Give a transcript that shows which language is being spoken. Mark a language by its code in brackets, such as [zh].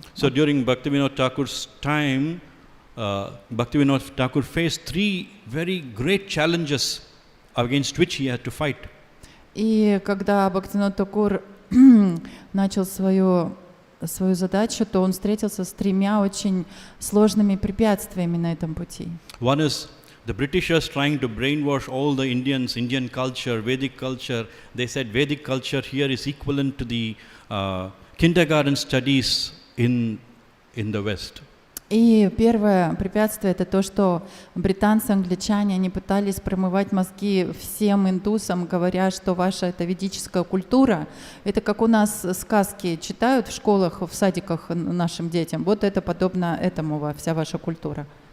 [en] So during Bhaktivinoda Thakur's time, Bhaktivinoda Thakur faced three very great challenges against which he had to fight. [ru] И когда Бхактивинод Такур начал свою задачу, то он встретился с тремя очень сложными препятствиями на этом пути. [en] One is the Britishers trying to brainwash all the Indians, Indian culture, Vedic culture. They said Vedic culture here is equivalent to the kindergarten studies in the West. [ru] И первое препятствие — это то, что британцы, англичане, они пытались промывать мозги всем индусам, говоря, что ваша это ведическая культура, это как у нас сказки читают в школах, в садиках нашим детям, вот это подобно этому вся ваша культура.